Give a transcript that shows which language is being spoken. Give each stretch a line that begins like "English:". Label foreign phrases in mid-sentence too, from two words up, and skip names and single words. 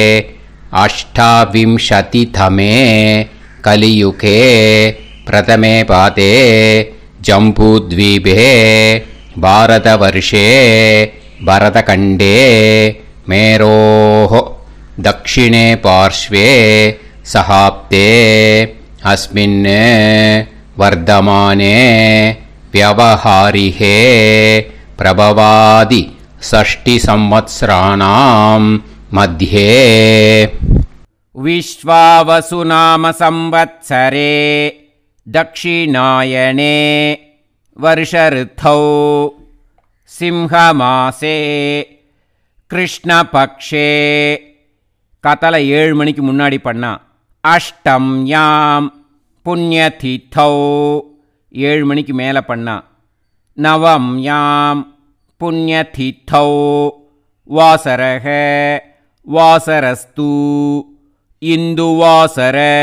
Sanskrit: अष्टाविंशतितमे कलियुगे प्रथमे पादे जम्बूद्वीपे भारतवर्षे भरतखण्डे मेरोः दक्षिणे पार्श्वे शकाब्दे अस्मिन् वर्तमाने व्यवहारिहे प्रभवादि 6 संवत्सराणां मध्ये विश्वावसुनाम संवत्सरे दक्षिणायने वर्षऋतौ सिंहमासे कृष्णपक्षे
Tamil: காத்தால 7 மணிக்கு முன்னாடி பண்ணா
Sanskrit: अष्टम्यां पुण्यतिथौ
Tamil: 7 மணிக்கு மேலே பண்ணா
Sanskrit: नवम्यां पुण्यतिथौ वासरक वासरस्तु इन्दुवासर